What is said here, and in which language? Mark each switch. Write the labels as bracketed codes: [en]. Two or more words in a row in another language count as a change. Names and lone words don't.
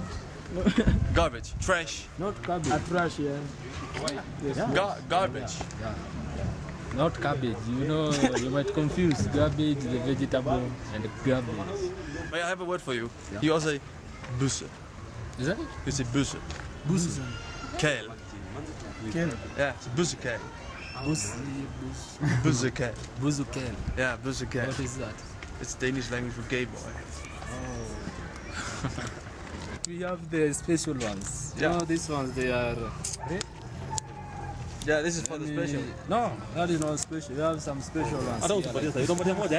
[en] Garbage. Trash. Not cabbage. A trash, yeah. Yes. Garbage. Not cabbage. You know, you might confuse garbage, the vegetable, and the garbage. May I have a word for you? You also say busse. Is that it? You say busse. Busse. Kale. Kale. Yeah, it's [da] busse kale. Busse kale. Buzu kale. Yeah, busse kale. [en] What is that? It's Danish language for gay boy. We have the special ones. Yeah. You know, these ones, they are... Yeah, this is for the special. No, that is not special. We have some special ones. here.